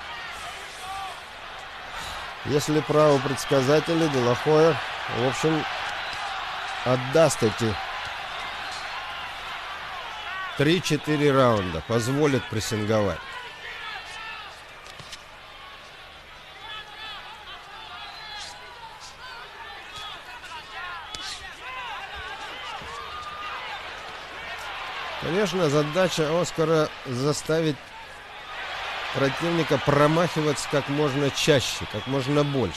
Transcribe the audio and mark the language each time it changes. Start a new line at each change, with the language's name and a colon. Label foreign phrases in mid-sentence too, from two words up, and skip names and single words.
Russian: Если правы предсказатели, де ла Хойя, в общем, отдаст эти 3-4 раунда, позволит прессинговать. Конечно, задача Оскара заставить противника промахиваться как можно чаще, как можно больше.